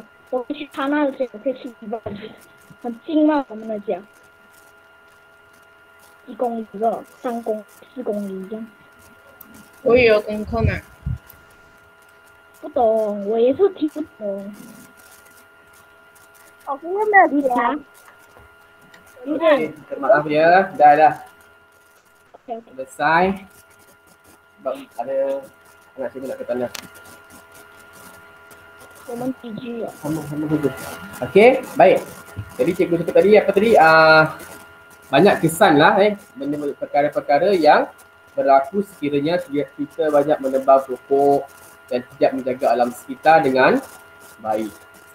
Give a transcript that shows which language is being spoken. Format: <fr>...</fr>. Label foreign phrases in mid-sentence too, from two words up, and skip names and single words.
<zh>我可以去他那的家，我可以去你爸的家，很近嘛，我们的家，1公里了，3公4公里这样。我也有功课嘛。不懂，我也是听不懂。老师有没有理他？有点。</zh> <ms>Maaf ya, dah. Selesai. Sebab ada anak cikgu nak ke tandas.</ms> <zh>我们几句了。</zh> <ms>Sama saja. Okey, baik. Jadi cikgu cakap tadi apa tadi? Banyak kesan lah perkara-perkara yang berlaku sekiranya kita banyak menebang pokok dan tidak menjaga alam sekitar dengan baik.</ms>